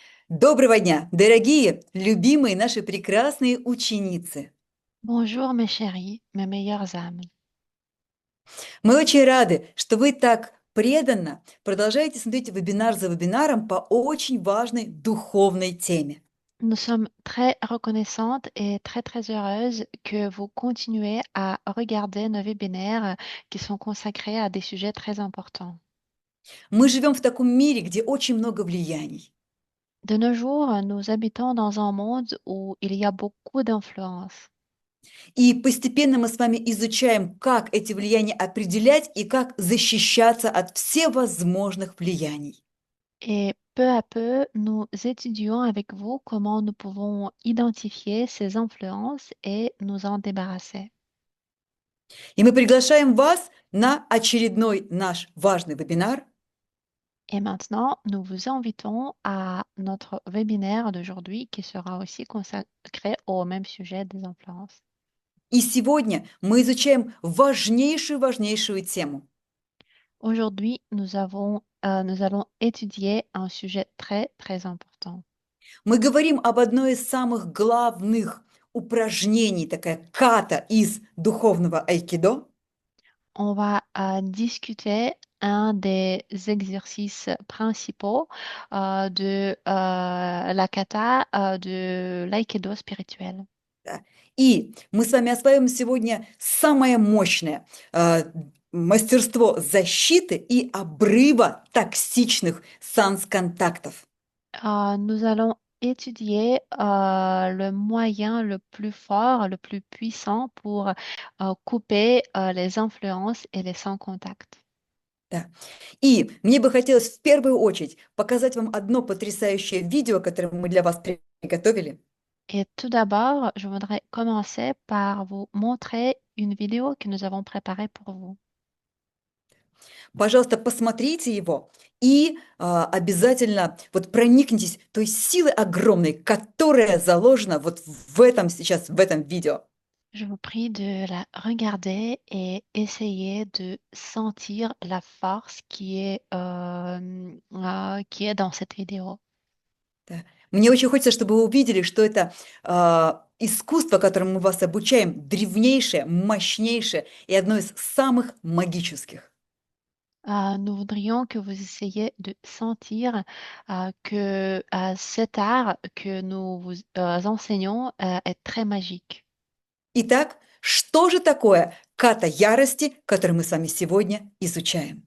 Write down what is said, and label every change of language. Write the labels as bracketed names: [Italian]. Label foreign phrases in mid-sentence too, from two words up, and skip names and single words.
[Russian] Доброго дня, дорогие, любимые наши прекрасные ученицы! [French] Bonjour mes chéris, mes meilleures âmes. [Russian] Мы очень рады, что вы так преданно продолжаете смотреть вебинар за вебинаром по очень важной духовной теме. [French] Nous sommes très reconnaissantes et très heureuses que vous continuez à regarder nos webinaires qui sont consacrés à des sujets très importants. [Russian] Мы живем в таком мире, где очень много влияний. [French] De nos jours, nous habitons dans un monde où il y a beaucoup d'influences. [Russian] И постепенно мы с вами изучаем, как эти влияния определять и как защищаться от всевозможных влияний. [French] Et peu à peu, nous étudions avec vous comment nous pouvons identifier ces influences et nous en débarrasser. [Russian] И мы приглашаем вас на очередной наш важный вебинар. [French] Et maintenant, nous vous invitons à notre webinaire d'aujourd'hui qui sera aussi consacré au même sujet des influences. [Russian] И сегодня мы изучаем важнейшую тему. [French] Aujourd'hui, nous allons étudier un sujet très important. [Russian] Мы говорим об одной из самых главных упражнений, такая ката из духовного айкидо. [French] On va discuter un des exercices principaux de la kata de l'aïkido spirituel. [Russian] Да. И мы с вами освоим сегодня самое мощное мастерство защиты и обрыва токсичных санс-контактов. [French] Nous allons étudier le moyen le plus fort, le plus puissant pour couper les influences et les sans-contact. [Russian] Да. И мне бы хотелось в первую очередь показать вам одно потрясающее видео, которое мы для вас приготовили. [French] Et tout d'abord, je voudrais commencer par vous montrer une vidéo que nous avons préparée pour vous. [Russian] Пожалуйста, посмотрите его и обязательно вот проникнитесь той силой огромной, которая заложена вот в этом сейчас, в этом видео. [French] Je vous prie de la regarder et essayer de sentir la force qui est dans cette vidéo. [Russian] Да. Мне очень хочется, чтобы вы увидели, что это искусство, которому мы вас обучаем, древнейшее, мощнейшее и одно из самых магических. [French] Nous voudrions que vous essayiez de sentir que cet art que nous vous enseignons est très magique. [Russian] Итак, что же такое ката ярости, которую мы с вами сегодня изучаем?